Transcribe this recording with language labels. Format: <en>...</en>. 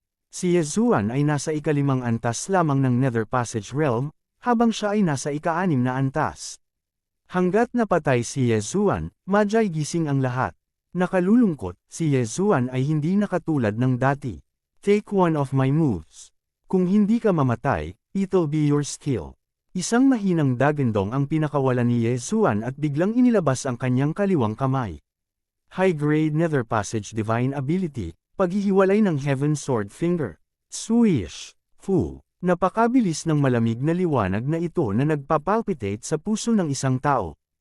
<tl>Si Yezuan ay nasa ika-5 antas lamang ng Nether Passage Realm, habang siya ay nasa ika-6 na antas. Hanggat napatay si Yezuan, madyay gising ang lahat. Nakalulungkot, si Yezuan ay hindi nakatulad ng dati.</tl> <en>Take one of my moves.</en> <tl>Kung hindi ka mamatay,</tl> <en>it'll be your skill.</en> <tl>Isang mahinang dagandong ang pinakawalan ni Ye Zuan at biglang inilabas ang kanyang kaliwang kamay. High-grade Nether Passage Divine Ability, paghihiwalay ng Heaven Sword Finger. Swish! Fu! Napakabilis ng malamig na liwanag na ito na nagpapalpitate sa puso ng isang tao.</tl>